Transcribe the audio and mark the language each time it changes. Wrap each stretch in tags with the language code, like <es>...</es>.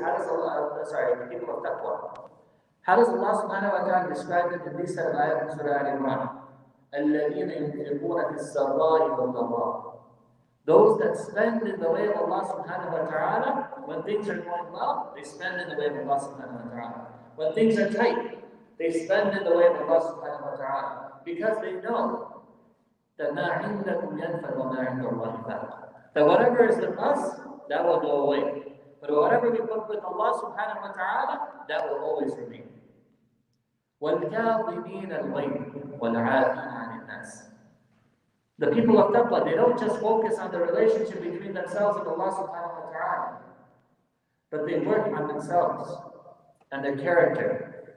<en>How does the people of Taqwa. How does Allah subhanahu wa ta'ala describe them in these set of ayat in Surah Al-Imran?</en> <ar>الَّذِينَ يُنْفِقُونَ فِي السَّرَّاءِ وَالضَّرَّاءِ.</ar> <en>Those that spend in the way of Allah subhanahu wa ta'ala, when things are going well, they spend in the way of Allah subhanahu wa ta'ala. When things are tight, they spend in the way of Allah subhanahu wa ta'ala. Because they know that</en> <ar>مَا عِنْدَكُمْ يَنْفَدْ وَمَا عِنْدَ اللَّهِ بَاقٍ.</ar> <en>That whatever is with us, that will go away. But whatever we put with Allah subhanahu wa ta'ala, that will always remain.</en> <ar>وَالْكَاظِمِينَ الْغَيْظَ وَالْعَافِينَ عَنِ النَّاسِ.</ar> <en>The people of taqwa, they don't just focus on the relationship between themselves and Allah subhanahu wa ta'ala, but they work on themselves and their character.</en>